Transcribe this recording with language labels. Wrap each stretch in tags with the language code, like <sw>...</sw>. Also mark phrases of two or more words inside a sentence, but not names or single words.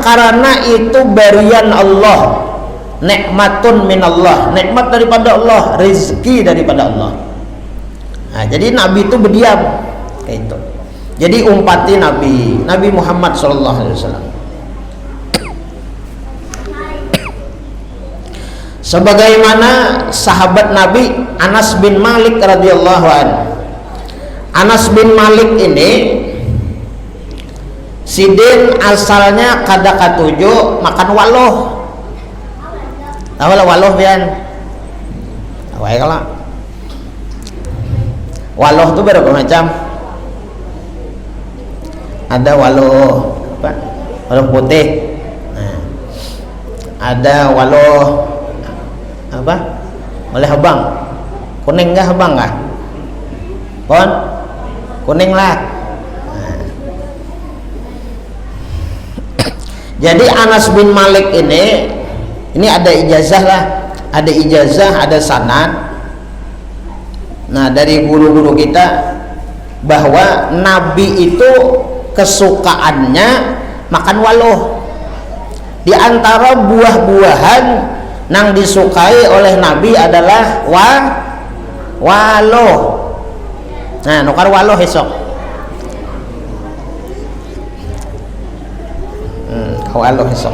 <id>Karena itu berian Allah,</id> <ar>نعمة من الله,</ar> <id>nikmat daripada Allah, rezeki daripada Allah. Nah, jadi Nabi itu berdiam kayak itu.</id> <bjn>Jadi umpati Nabi Muhammad SAW.</bjn> <id>Sebagaimana sahabat Nabi Anas bin Malik</id> <ar>رضي الله عنه.</ar> <bjn>Anas bin Malik ini sidin asalnya kada katuju makan waloh. Tahu lah waloh pian? Awai kala. Waloh itu berapa macam? Ada waloh apa? Waloh putih. Nah, ada waloh apa? Oleh habang. Kuning enggak habang enggak? Pon? Kuning lah.</bjn> <id>Nah. Jadi Anas bin Malik ini ada ijazah lah, ada ijazah, ada sanad. Nah, dari guru-guru kita bahwa Nabi itu kesukaannya makan waloh. Di antara buah-buahan nang disukai oleh Nabi adalah waloh.</id> <bjn>Nah, nukar waloh esok. Waloh esok.</bjn>